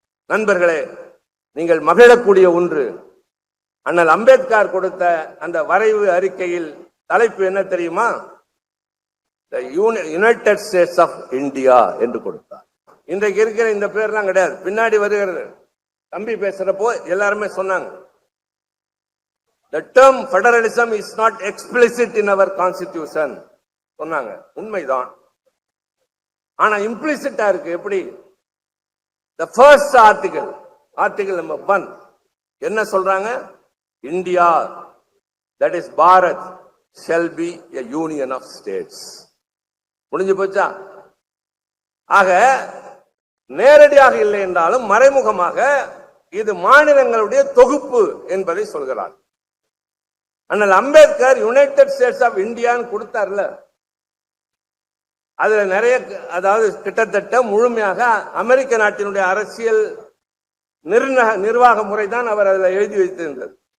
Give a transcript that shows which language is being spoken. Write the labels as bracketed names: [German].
[Tamil] நண்பர்களே, நீங்கள் மகிழக்கூடிய ஒன்று, அண்ணல் அம்பேத்கர் கொடுத்த அந்த வரைவு அறிக்கையில் தலைப்பு என்ன தெரியுமா? யுனைடெட் ஸ்டேட்ஸ் ஆஃப் இந்தியா என்று கொடுத்தார். இன்றைக்கு இருக்கிற இந்த பேர்லாம் கிடையாது, பின்னாடி வருகிறது. தம்பி பேசுறப்போ எல்லாருமே சொன்னாங்க, [English] the term federalism is not explicit in our constitution [Tamil] சொன்னாங்க. உண்மைதான், ஆனா இம்ப்ளிசிட்டா இருக்கு. எப்படி? [English] the first article number 1 [Tamil] என்ன சொல்றாங்க? [English] India, that is Bharat, shall be a union of states. [Tamil] முடிஞ்சு போச்சா? ஆக நேரடியாக இல்லை என்றாலும் மறைமுகமாக இது மாநிலங்களுடைய தொகுப்பு என்பதை சொல்கிறார். அண்ணல் அம்பேத்கர் யுனைடெட் ஸ்டேட்ஸ் ஆஃப் இந்தியான்னு கொடுத்தார்ல, அதுல நிறைய, அதாவது கிட்டத்தட்ட முழுமையாக அமெரிக்க நாட்டினுடைய அரசியல் நிர்வாக முறைதான் அவர் அதில் எழுதி வைத்திருந்தது.